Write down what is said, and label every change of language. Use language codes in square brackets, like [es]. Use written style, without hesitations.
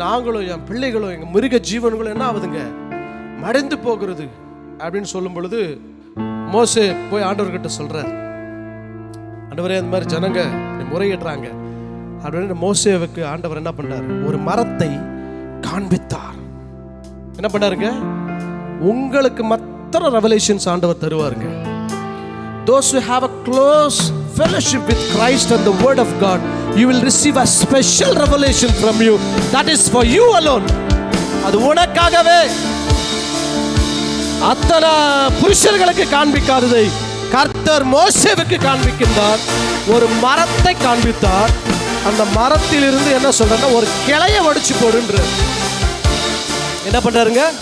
[ta] நாங்களும் என் பிள்ளைகளும் எங்க மிருக ஜீவன்களும் என்ன ஆகுதுங்க? மறைந்து போகிறது அப்படின்னு சொல்லும் பொழுது மோசே போய் ஆண்டவர்கிட்ட சொல்றார், ஆண்டவரே, இந்த மாதிரி ஜனங்க முறையிடுறாங்க அப்படின்னு மோசேவுக்கு ஆண்டவர் என்ன பண்ணார்? ஒரு மரத்தை காண்பித்தார். என்ன பண்ணாருங்க? உங்களுக்கு மற்ற ரெவலேஷன்ஸ் ஆண்டவர் தருவாருங்க. [en] Those who have a close fellowship with Christ and the word of God, you will receive a special revelation from you. That is for you alone. [ta] அது உனக்காகவே. அத்தனை புருஷர்களுக்கு காண்பிக்காததை கர்த்தர் மோசேவுக்கு காண்பிக்கின்றார். ஒரு மரத்தை காண்பித்தார். அந்த மரத்திலிருந்து என்ன சொல்றேன்னா, ஒரு கிளையை ஒடிச்சு போடுன்ற. என்ன பண்றாருங்க?